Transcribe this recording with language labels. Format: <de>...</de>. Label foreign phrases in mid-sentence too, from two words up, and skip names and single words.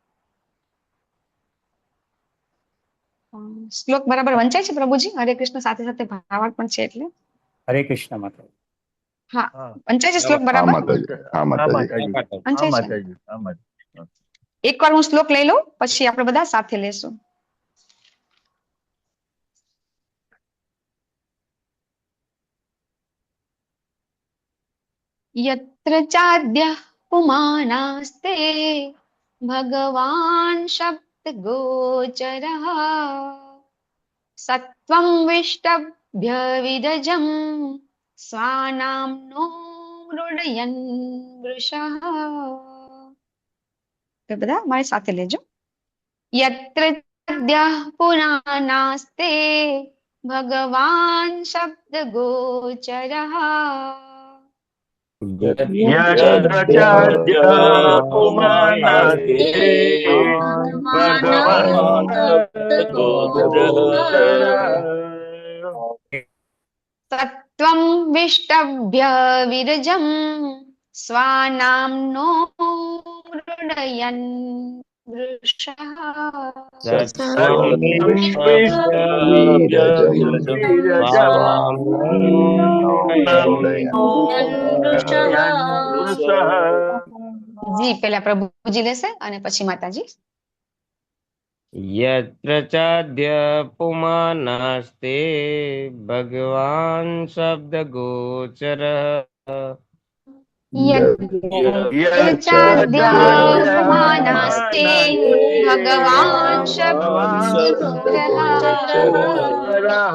<gu>શ્લોક બરાબર વંચાય છે પ્રભુજી? હરે કૃષ્ણ સાથે સાથે ભાવાર્થ પણ છે એટલે. હરે કૃષ્ણ માતા. હા, વંચાય છે શ્લોક બરાબર? વંચાય છે. એકવાર હું શ્લોક લઈ લઉં પછી આપણે બધા સાથે લેશું.</gu> <sa>यत्र चाद्यः पुमानास्ते भगवान् शब्दगोचरः सत्वं विष्टभ्य विरजं स्वानाम्नो मृडयन् वृषः.</sa> <gu>તો બધા મારી સાથે લેજો.</gu> <sa>यत्र चाद्यः पुराणास्ते भगवान् शब्दगोचरः सत्वं विष्टभ्य विरजं स्वानाम्नो मृडयन् वृषः.</sa> <gu>જી પેલા પ્રભુજી લેશે અને પછી માતાજી.</gu> <sa>यत्र चाद्य पुमानास्ते भगवान् शब्दगोचरः यत्र चाद्यः पुमानास्ते भगवान् शब्दगोचरः</sa>